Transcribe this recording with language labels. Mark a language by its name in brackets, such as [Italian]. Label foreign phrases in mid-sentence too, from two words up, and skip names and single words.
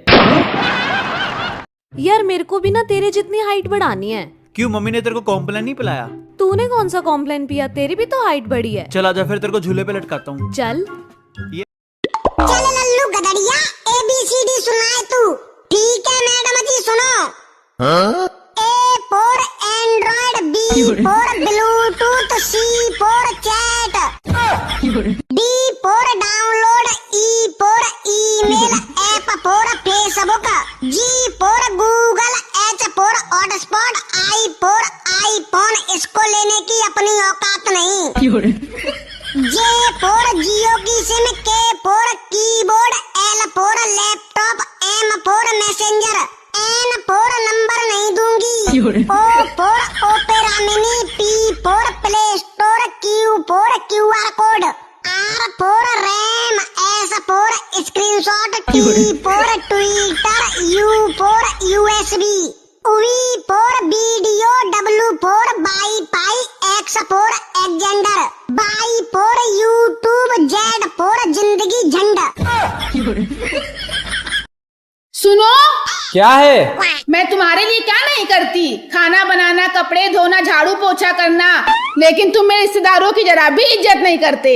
[Hindi] यार मेरे को भी ना तेरे जितनी हाइट बढ़ानी है। क्यों, मम्मी ने तेरे को कॉम्प्लेन नहीं पिलाया? तूने कौन सा कॉम्प्लेन पिया, तेरी भी तो हाइट बढ़ी है। चल आजा फिर तेरे को झूले पे लटकाता हूँ। चल चल लल्लू गदड़िया, ABCD सुनाए तू। ठीक है मैडम जी सुनो। [English] A for Android, B for Bluetooth, C for chat, D for download, E for email, F for Facebook, G for Google, H for hotspot, I for iPhone। [Hindi] इसको लेने की अपनी औकात नहीं। [English] J for [Hindi] जियो की सिम, [English] K for keyboard, L for laptop, M for messenger, N for [Hindi] नंबर नहीं दूंगी, [English] O for Opera Mini, P for Play Store, Q for QR code, R for RAM, S for screenshot, T for Twitter, U for USB, V for video, W for WiFi, X for Xender, Y for YouTube, Z for [Hindi] जिंदगी झंडा। सुनो, क्या है? मैं तुम्हारे लिए क्या नहीं करती? खाना बनाना, कपड़े धोना, झाड़ू पोछा करना, लेकिन तुम मेरे रिश्तेदारों की जरा भी इज्जत नहीं करते।